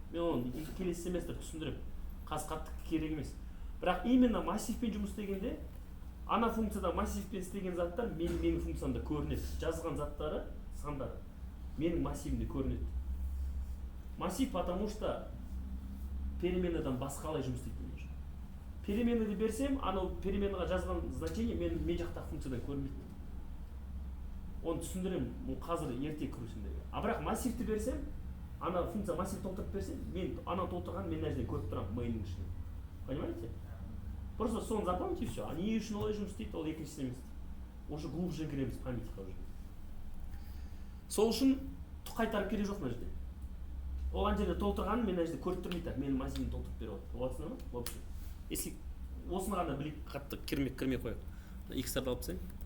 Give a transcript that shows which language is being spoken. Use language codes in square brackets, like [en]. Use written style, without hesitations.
[kk] Мен оны келесі семестр түсіндірем. Қазір қатты керек емес. Бірақ именно массивпен жұмыс істегенде, ана функцияда массивпен істеген заттар менің функциямда көрінеді. Жазған заттары, сандары менің массивімде көрінеді. Массив, [ru] потому что [kk] переменныйдан басқалай жұмыс істейді. Переменныйды берсем, анау переменныйға жазған значение мен жақтағы функциядан көрінбейді. Оны түсіндірем, қазір ерте кірісімдегі. А бірақ массивті берсем, ана функция массив толтырып берсем, мен ана толтырған мен нәрседен көріп тұрамын main'ның ішінен. [ru] Понимаете? Просто [kk] соны [ru] запомните и все. [kk] А не үшін олай жұмыс істейді, ол екінші семестр. [ru] Уже глубже [kk] кіреміз памятиға [ru] уже. [kk] Сол үшін қайтарып керек жоқ мына жерде. Ол ана жерде толтырғанын мен мына жерде көріп тұрмын, так менің массивімді толтырып беріп отыр. Боласыңдар ма? [ru] В общем, если [kk] осыны ғана біліп қатты кірмей қояйық. X-тарды алып тастайын.